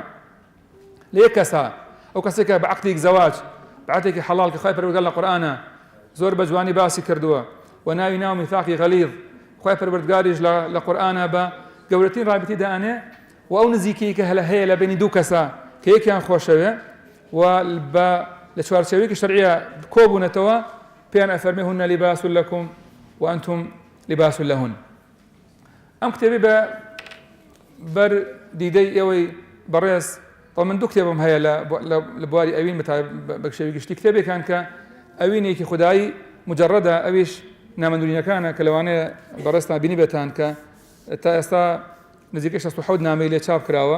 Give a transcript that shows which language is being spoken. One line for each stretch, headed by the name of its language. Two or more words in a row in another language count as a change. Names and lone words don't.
Central Kurdish: لە یەک کەسا ئەو کەسێکە بە عەقدێکی زەواج، بە عەقدێکی حەڵاڵ کە خوای پەروەردگار لە قورئانە زۆر بە جوانی باسی کردووە و ناوی ناو میثاقی غەلیظ، خوای پەروەردگاریش لە قورئانە بە گەورەترین ڕابطی دائانێ و ئەو نزیکەی کە هەیە لە بینی دوو کەسە کە یەکیان خۆشەوێ و لە چوارچێوەیەکی شەرعیە کۆبوونەتەوە پێیان ئەفەرمێ
Arabic: هن لباس لكم وأنتم لباس لهن.
Central Kurdish: ئەم کتێبی بەر دیدەی ئێوەی بەڕێز من دوو کتێبم هەیە لە بواری ئەوین بە شێوی گشتی، کتێبێکان کە ئەوینێکی خودایی مجەڕەدە، ئەویش نامەندورینەکانە کە لەوانەیە بەڕێزتان بینی بێتان کە تا ئێستا نزیکەی 67 نامەی لێ چاپ کراوە